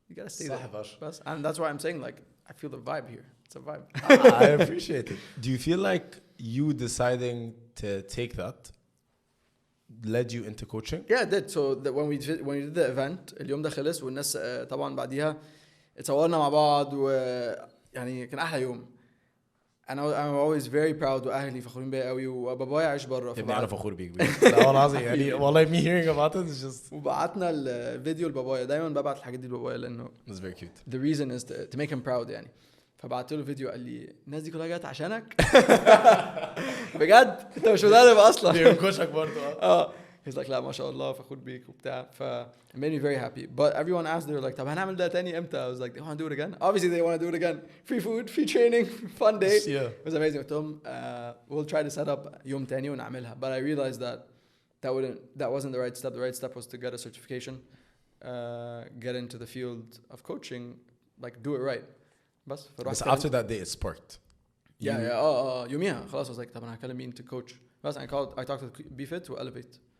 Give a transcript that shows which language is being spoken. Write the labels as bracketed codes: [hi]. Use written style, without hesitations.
[en] you gotta stay there بس and that's why I'm saying like I feel the vibe here. it's a vibe. I appreciate it. do you feel like you deciding to take that led you into coaching? Yeah, it did. So when we did the event [ar] اليوم ده خلص والناس طبعا بعديها اتصورنا مع بعض ويعني كان احلى يوم. [en] I'm always very proud [ar] واهلي فخورين بيا قوي وبابايا عايش بره. انا فخور بيك بجد. لا والله العظيم يعني والله [en] me hearing about it is just. [ar] وبعتنا الفيديو لبابايا. دايما ببعت الحاجات دي لبابايا لانه [en] it's very cute. the reason is to make him proud يعني. [ar] فبعت له فيديو قال لي الناس دي كلها جت عشانك. بجد انت مش مدرب اصلا. بينكشك برضه. [en] he's like [ar] لا ما شاء الله فخور بيك وبتاع. [en] ف it made me very happy. But everyone asked, they were like [ar] طب هنعمل ده تاني امتى? [en] I was like they want to do it again. Obviously they want to do it again. Free food, free training, fun day. Yeah. It was amazing. [ar] قلت لهم [en] we'll try to set up [ar] يوم تاني ونعملها. [en] But I realized that wasn't the right step. The right step was to get a certification, get into the field of coaching, like do it right. [ar] بس [en] after that day it sparked. [ar] يوميها خلاص [en] I was like [ar] طب انا هكلم مين [en] to coach. بس I talked to Be Fit و Elevate.